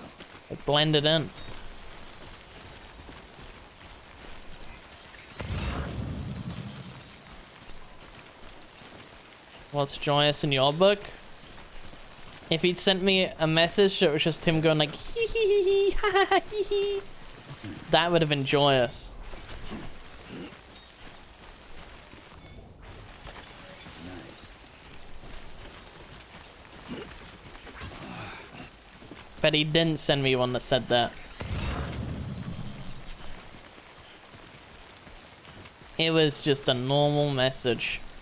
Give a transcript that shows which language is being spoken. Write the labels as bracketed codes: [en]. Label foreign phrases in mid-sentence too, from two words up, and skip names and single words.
[en] it blended in. What's joyous in your book? If he'd sent me a message that was just him going like hee hee hee ha ha ha hee hee, that would have been joyous. But he didn't send me one that said that. It was just a normal message.